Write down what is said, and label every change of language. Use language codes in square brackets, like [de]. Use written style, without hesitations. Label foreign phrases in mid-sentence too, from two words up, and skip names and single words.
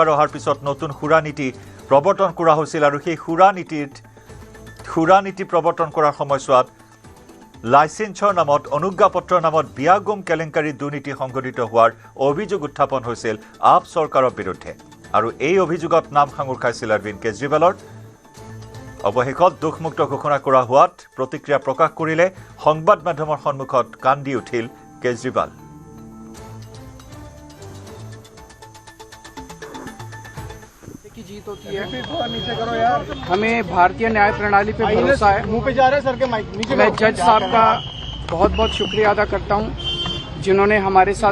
[as] অহাৰ পিছত নতুন সুৰানীতি প্ৰৱৰ্তন কৰা হৈছিল আৰু সেই সুৰানীতি প্ৰৱৰ্তন কৰাৰ সময়ছোৱাত লাইসেন্সৰ নামত অনুজ্ঞাপত্ৰৰ নামত বিয়াগুম কেলেংকাৰী দুৰ্নীতি সংঘটিত হোৱাৰ অভিযোগ উত্থাপন হৈছিল আপ চৰকাৰৰ বিৰুদ্ধে আৰু এই অভিযোগত নাম সাঙুৰ খাইছিল অৰবিন্দ কেজৰিৱালৰ অৱশেষত দোষমুক্ত ঘোষণা কৰা হোৱাত প্ৰতিক্ৰিয়া প্ৰকাশ কৰিলে সংবাদ মাধ্যমৰ সন্মুখত কান্দি উঠিল কেজৰিৱাল [hi] जीत होती है हमें भारतीय न्याय प्रणाली पे भरोसा है मैं जज साहब का बहुत बहुत शुक्रिया अदा करता हूं जिन्होंने हमारे साथ